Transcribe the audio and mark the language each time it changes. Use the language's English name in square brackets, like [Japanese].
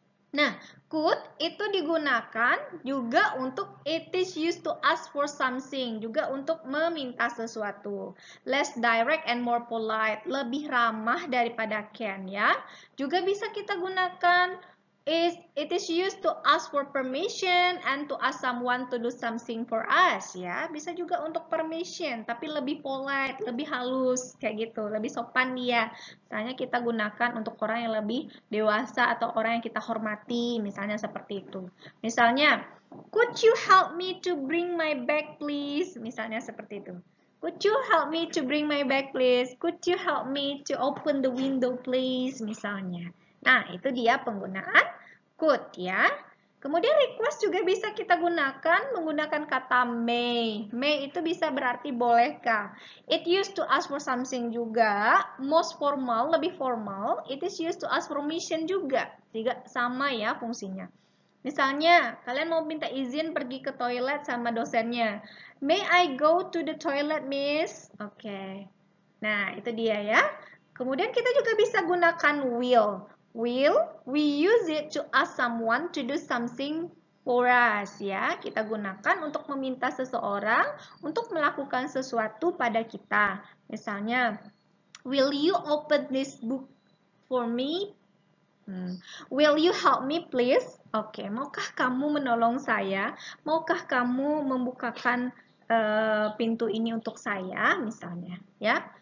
[Indonesian] Nah, could itu digunakan juga untuk [English] it is used to ask for something, [Indonesian] juga untuk meminta sesuatu. [English] Less direct and more polite, [Indonesian] lebih ramah daripada [English] can ya. [Indonesian] Juga bisa kita gunakan [English] it is used to ask for permission and to ask someone to do something for us ya. [Indonesian] Bisa juga untuk permission, tapi lebih polite, lebih halus kayak gitu, lebih sopan dia. Misalnya kita gunakan untuk orang yang lebih dewasa atau orang yang kita hormati, misalnya seperti itu. [English] Misalnya, could you help me to bring my bag please? [Indonesian] Misalnya seperti itu. [English] Could you help me to bring my bag please? Could you help me to open the window please? [Indonesian] Misalnya. Nah, itu dia penggunaan could ya. Kemudian request juga bisa kita gunakan menggunakan kata may. May itu bisa berarti bolehkah. [English] It used to ask for something juga. Most formal, [Indonesian] lebih formal. [English] It is used to ask permission juga. [Indonesian] Juga sama ya fungsinya. Misalnya, kalian mau minta izin pergi ke toilet sama dosennya. [English] May I go to the toilet, miss? [Indonesian] Oke. Nah, itu dia ya. Kemudian kita juga bisa gunakan will. [English] Will, we use it to ask someone to do something for us ya. [Indonesian] Kita gunakan untuk meminta seseorang untuk melakukan sesuatu pada kita. [English] Misalnya, will you open this book for me? Will you help me please? Oke, [Indonesian] maukah kamu menolong saya? Maukah kamu membukakan pintu ini untuk saya misalnya ya?